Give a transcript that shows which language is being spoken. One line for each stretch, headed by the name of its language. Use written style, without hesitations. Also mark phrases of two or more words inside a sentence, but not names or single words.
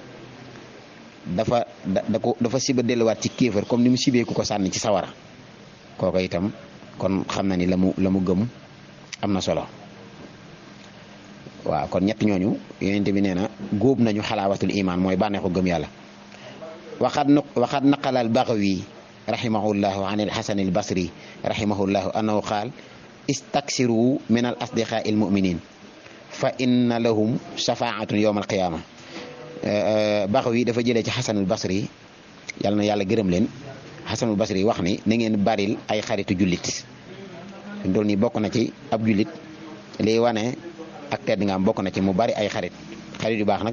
Wolof: dafa siba delluwaat ci kéefar comme ni mu sibee ku ko sànni ci sawara kooku itam kon xam na ni la mu gëm am na solo waaw kon ñett ñooñu yonent bi nee na góob nañu
Arabic: حلاوة الإيمان
Wolof: mooy bànneexu gëm yàlla
Arabic: وقد نقل البغوي رحمه الله عن ال الحسن البصري رحمه الله أنه قال استكثروا من الأصدقاء المؤمنين فإن لهم شفاعة يوم القيامة
Wolof: Baghawi dafa jëlee ci Hasan al Basri yàlla na yàlla gërëm leen Hasan al Basri wax ni na ngeen baril ay xaritu jullit dool ni bokk na ci ab jullit liy wane ak tedd nga am bokk na ci mu bari ay xarit yu baax nag